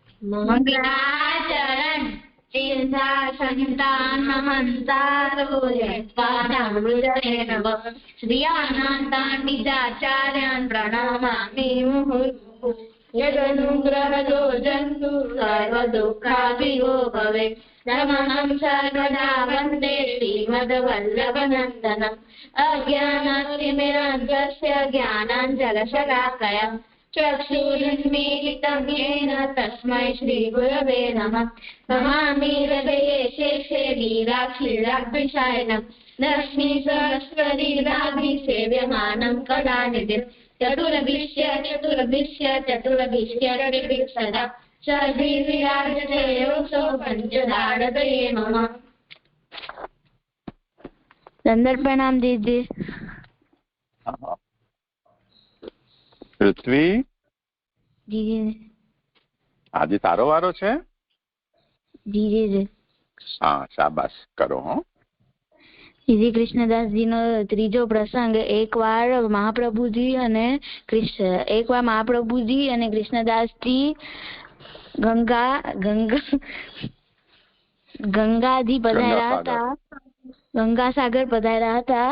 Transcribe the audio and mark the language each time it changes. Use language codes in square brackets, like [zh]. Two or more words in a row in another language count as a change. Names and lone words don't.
[sa] મંગલાચરણ ચિંતા સંતાનહંતારો યત્પાદામૃતેન નમઃ શ્રીયાનંતાનિજાચાર્યાન પ્રણમામિ મુહુર્મુહુ યદનુગ્રહજો જંતુ સર્વદુઃખાભિયો ભવે નમઃ સર્વદા વંદે શ્રીમદ્વલ્લભનંદનમ અજ્ઞાનતિમિરાન્ધસ્ય જ્ઞાનાંજલશલાકયા ચક્ષુરુન્મીલિतं येन तस्मै श्रीगुरवे नमः नमामि हृदये शेषे वीराक्षीराभ्यसायनं लक्ष्मी सहस्रलीलाभिसेव्यमानं कलानिधिं चतुर्भिश्च सदा सद्विराजते योऽसौ पञ्चदाडतये मम। [hi] दंडवत प्रणाम दीजिए। [gu] પૃથ્વી જી આજે તારો વારો છે? જી જી જી હા, શાબાશ કરો. હો શ્રી કૃષ્ણદાસજી નો ત્રીજો પ્રસંગ એકવાર મહાપ્રભુજી અને કૃષ્ણદાસજી ગંગાજી પધાર્યા હતા, ગંગાસાગર પધાર્યા હતા.